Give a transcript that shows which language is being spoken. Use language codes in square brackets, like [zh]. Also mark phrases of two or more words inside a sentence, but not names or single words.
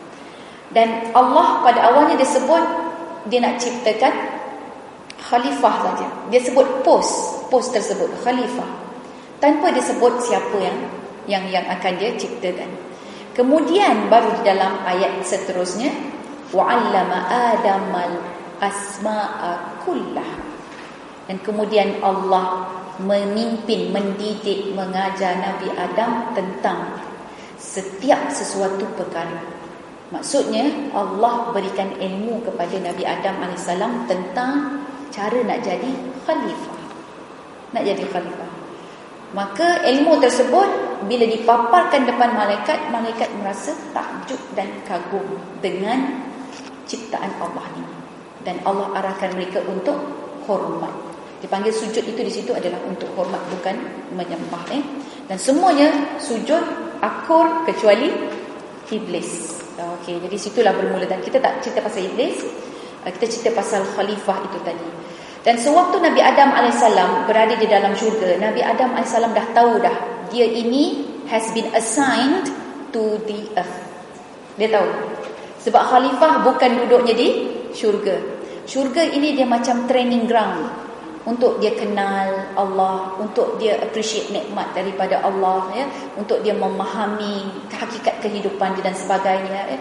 [ms] Dan Allah pada awalnya dia sebut dia nak ciptakan khalifah saja. Dia sebut post tersebut khalifah, tanpa dia sebut siapa yang akan dia ciptakan. Kemudian baru di dalam ayat seterusnya, [ar] وعلّم آدم الأسماء كلها. [ms] Dan kemudian Allah memimpin, mendidik, mengajar Nabi Adam tentang setiap sesuatu perkara. Maksudnya Allah berikan ilmu kepada Nabi Adam AS tentang cara nak jadi khalifah. Nak jadi khalifah. Maka ilmu tersebut bila dipaparkan depan malaikat, malaikat merasa takjub dan kagum dengan ciptaan Allah ini. Dan Allah arahkan mereka untuk hormat. Dipanggil sujud itu di situ adalah untuk hormat, bukan menyembah. Dan semuanya sujud akur kecuali iblis. Okey, jadi situlah bermula. Dan kita tak cerita pasal iblis, kita cerita pasal khalifah itu tadi. Dan sewaktu Nabi Adam AS berada di dalam syurga, Nabi Adam AS dah tahu dah, dia ini [en] has been assigned to the earth. [ms] Dia tahu. Sebab khalifah bukan duduknya di syurga. Syurga ini dia macam [en] training ground [ms] untuk dia kenal Allah, untuk dia appreciate nikmat daripada Allah ya, untuk dia memahami hakikat kehidupan dia dan sebagainya ya.